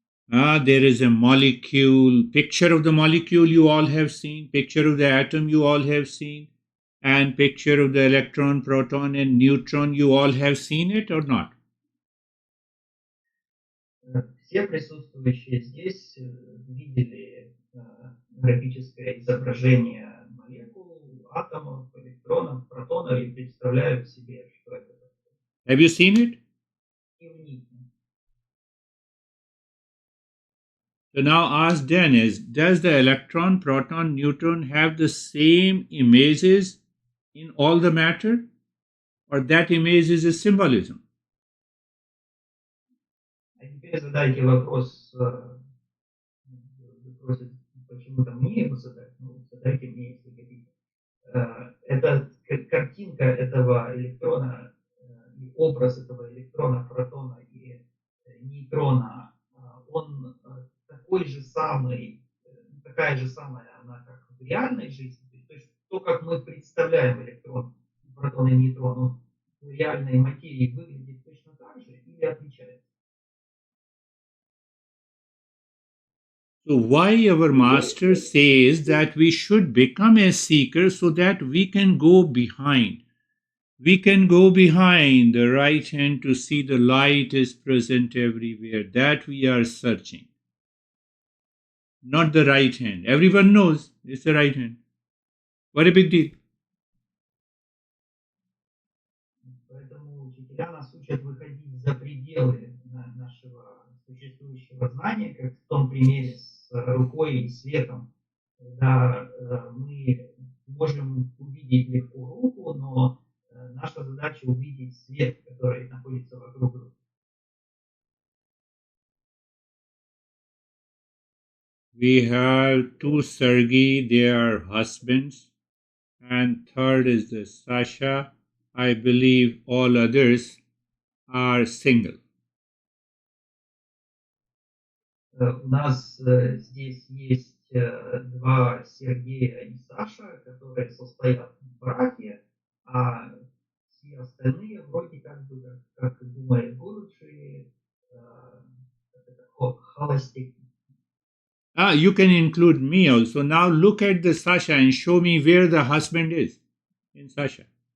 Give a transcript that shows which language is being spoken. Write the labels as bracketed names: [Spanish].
[English] There is a molecule, picture of the molecule you all have seen, picture of the atom you all have seen, and picture of the electron, proton, and neutron you all have seen it or not? [Russian] все присутствующие здесь видели графическое изображение молекул, атомов, электронов, протонов и представляют себе, что это такое. [English] Have you seen it? [Russian] И уникально. [English] So now ask Dennis, does the electron, proton, neutron have the same images in all the matter? Or that image is a symbolism? [Russian] А теперь задайте вопрос, вы просите почему-то мне его задать, ну, задайте мне, если хотите. Это картинка этого электрона и образ этого электрона, протона и нейтрона, он такой же самый, такая же самая она, как в реальной жизни. То есть то, как мы представляем электрон, протон и нейтрон, он в реальной материи выглядит точно так же или отличается? [English] So why our master says that we should become a seeker so that we can go behind. We can go behind the right hand to see the light is present everywhere. That we are searching. Not the right hand. Everyone knows it's the right hand. What a big deal. [Russian] Поэтому учителя нас учат выходить за пределы нашего существующего знания, как в том примере с рукой и светом, когда мы можем увидеть легко руку, но наша задача увидеть свет, который находится вокруг руки. [English] We have two Sergei, they are husbands, and third is the Sasha. I believe all others are single. [Russian] У нас здесь есть два Сергея и Саша, которые состоят в браке, а все остальные вроде как бы, как думает Гурджи, холостяки. [English] You can include me also. Now look at the Sasha and show me where the husband is in Sasha.